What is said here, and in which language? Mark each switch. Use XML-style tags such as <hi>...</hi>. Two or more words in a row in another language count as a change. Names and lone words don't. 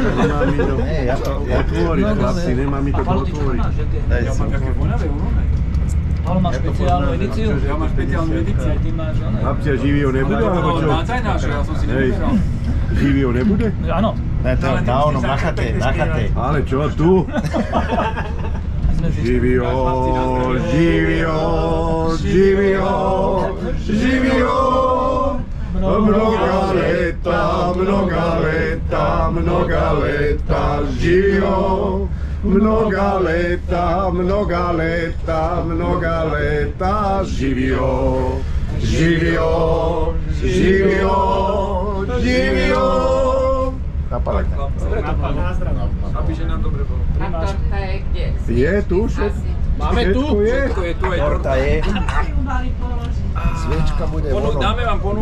<sk>Nemá mi to otvoriť, chlapci, nemá mi to otvoriť. Ja mám také voňavé uroné. Paolo má špeciálnu edíciu? Ja mám špeciálnu edíciu. Ty máš oné. Chlapci, a živý ho nebude, alebo čo? Mácaj nášho, ja som si nevyberal. Živý ho nebude? Áno. Ne, to na onom, na chate, na chate. Ale čo, tu?</sk> <sr>Živio, živio, živio, živio. Mnoga leta, mnoga leta, mnoga leta, živio. Mnoga leta, mnoga leta, mnoga leta, živio. Živio, živio, živio.</sr> <sk>Napalek. Aby že nám dobre bolo. A torta je kde? Je tu? Máme tu? Všetko je tu aj Torta je. Sviečka bude vono. Dáme vám ponuku.</sk>